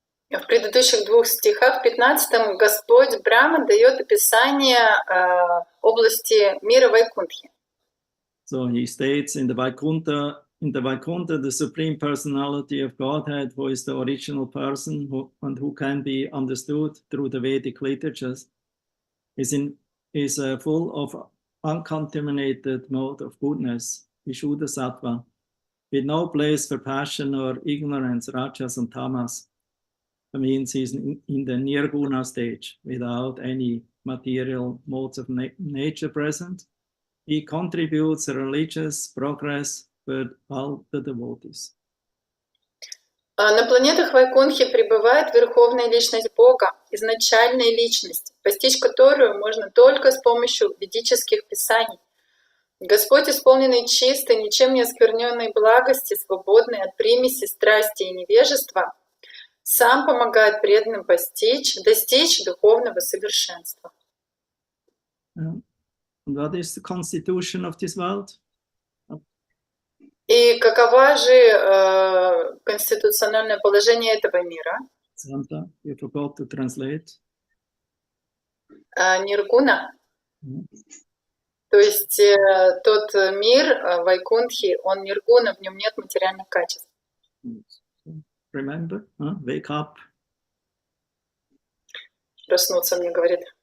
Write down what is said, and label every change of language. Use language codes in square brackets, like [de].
[ru] В предыдущих двух стихах, в 15-м, Господь Брахма дает описание области мира Вайкунтхи. [en] So he states in the Vaikuntha, the Supreme Personality of Godhead, who is the original person who can be understood through the Vedic literatures, is full of uncontaminated mode of goodness, Vishuddha Sattva, with no place for passion or ignorance, Rajas and Tamas. That means he's in the Nirguna stage, without any material modes of nature present. He contributes religious progress for all the devotees. [ru] На планетах Вайкунтхи пребывает Верховная Личность Бога, изначальная Личность, постичь которую можно только с помощью ведических писаний. Господь, исполненный чистой, ничем не оскверненной благости, свободный от примеси, страсти и невежества, сам помогает преданным достичь духовного совершенства. [en] What is the constitution of this world? [ru] И какова же конституциональное положение этого мира? [en] Santa, you forgot to translate. [ru] Ниргуна. То есть тот мир Вайкунтхи, он ниргуна, в нем нет материальных качеств. [en] Remember, wake up. [ru] Проснуться, мне говорит.